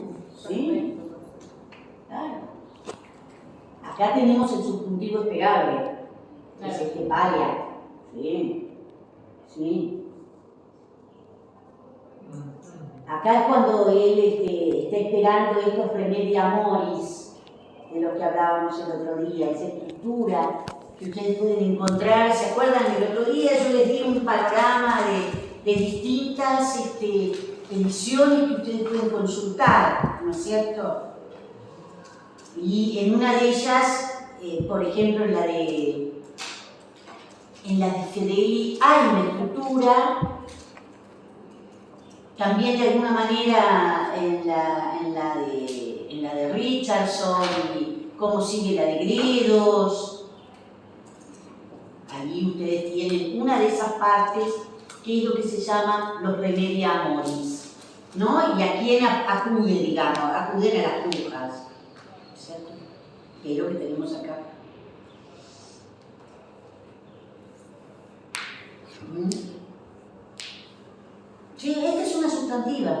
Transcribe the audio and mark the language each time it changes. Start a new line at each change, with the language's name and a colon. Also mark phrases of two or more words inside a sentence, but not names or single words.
Spanish: Sí. Claro. Acá tenemos el subjuntivo esperable, que es varia. Sí. Acá es cuando él está esperando estos
Latin: remedia amoris,
Spanish: de los que hablábamos el otro día, esa estructura que ustedes pueden encontrar. ¿Se acuerdan? El otro día yo les di un panorama de distintas ediciones que ustedes pueden consultar, ¿no es cierto? Y en una de ellas, por ejemplo, en la de Fedeli hay una estructura. También de alguna manera en la de Richardson y cómo sigue la de Gredos. Ahí ustedes tienen una de esas partes que es lo que se llama los
Latin: remedia amoris,
Spanish: ¿no? Y a quién acuden, digamos, acuden a las brujas, ¿cierto? Que es lo que tenemos acá. Sí, esta es una sustantiva.